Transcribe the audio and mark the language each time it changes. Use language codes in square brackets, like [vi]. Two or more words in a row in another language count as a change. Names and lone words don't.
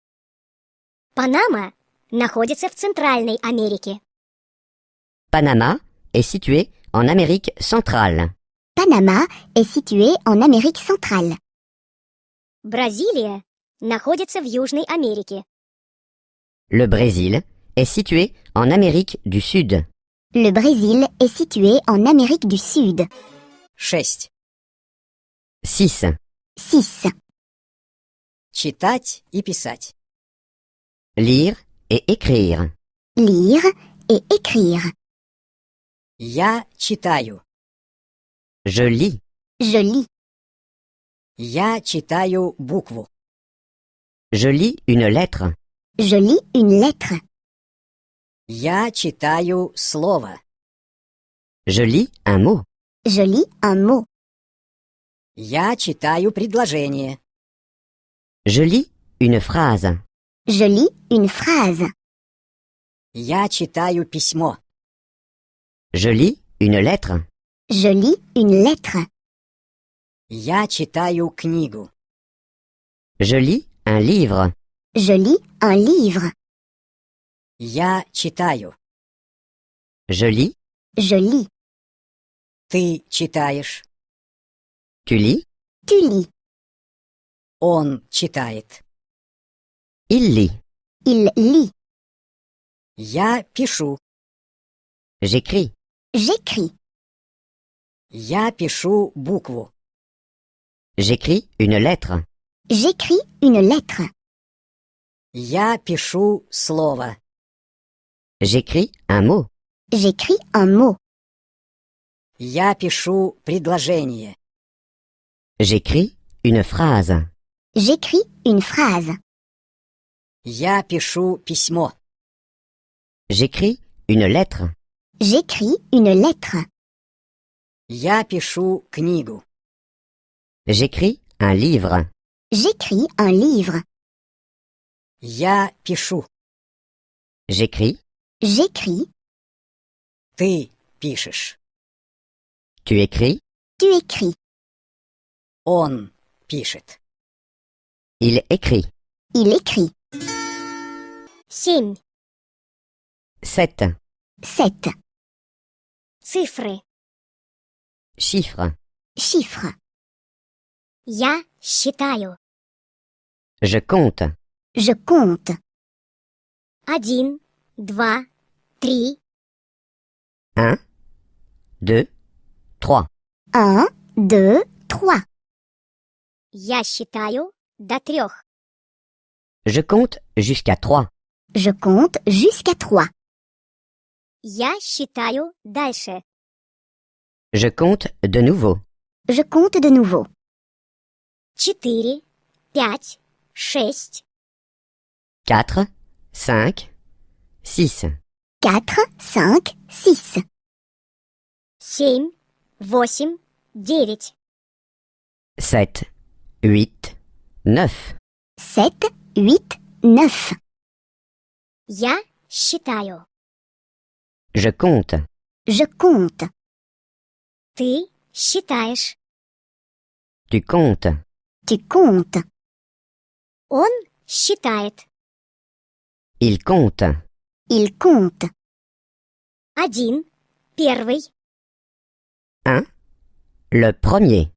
[ru] Панама находится в Центральной Америке. [fr] Panama est situé en Amérique centrale. Panama est situé en Amérique centrale. [ru] Бразилия находится в Южной Америке. [fr] Le Brésil est situé en Amérique du Sud. Le Brésil est situé en Amérique du Sud. 6. 6. 6. [ru] Читать и писать. [fr] Lire et écrire. Lire et écrire. [ru] Я читаю. [fr] Je lis. Je lis. [ru] Я читаю букву. [fr] Je lis une lettre. Je lis une lettre. [ru] Я читаю слово. [fr] Je lis un mot. Je lis un mot. [ru] Я читаю предложение. [fr] Je lis une phrase. Je lis une phrase. [ru] Я читаю письмо. [fr] Je lis une lettre. Je lis une lettre. [ru] Я читаю книгу. [fr] Je lis un livre. Je lis un livre. [ru] Я читаю. [fr] Je lis. Je lis. [ru] Ты читаешь. [fr] Tu lis. Tu lis. [ru] Он читает. [fr] Il lit. Il lit. [ru] Я пишу. [fr] J'écris. J'écris. [ru] Я пишу букву. [fr] J'écris une lettre. J'écris une lettre. [ru] Я пишу слово. [fr] J'écris un mot. J'écris un mot. [ru] Я пишу предложение. [fr] J'écris une phrase. J'écris une phrase. [ru] Я пишу письмо. [fr] J'écris une lettre. J'écris une lettre. [ru] Я пишу книгу. [fr] J'écris un livre. J'écris un livre. [ru] Я пишу. [fr] J'écris. J'écris. [ru] Ты пишешь. [fr] Tu écris. Tu écris. [ru] Он пишет. [fr] Il écrit. Il écrit. 7. 7. 7. [ru] Цифры. [fr] Chiffres. Chiffres. [ru] Я считаю. [fr] Je compte. Je compte. 1, 2, 3. 1, 2, 3. 1, 2, 3. [ru] Я считаю до 3. [fr] Je compte jusqu'à 3. Je compte jusqu'à 3. [ru] Я считаю дальше. [fr] Je compte de nouveau. Je compte de nouveau. 4, 5, 6. 4, 5, 6. 4, 5, 6. 7, 8, 9. 7, 8, 9. 7, 8, 9. [ru] Я считаю. [fr] Je compte. Je compte. [ru] Ты считаешь. [fr] Tu comptes. Tu comptes. [ru] Он считает. [fr] Il compte. Il compte. [ru] 1, первый. [fr] 1, Le premier.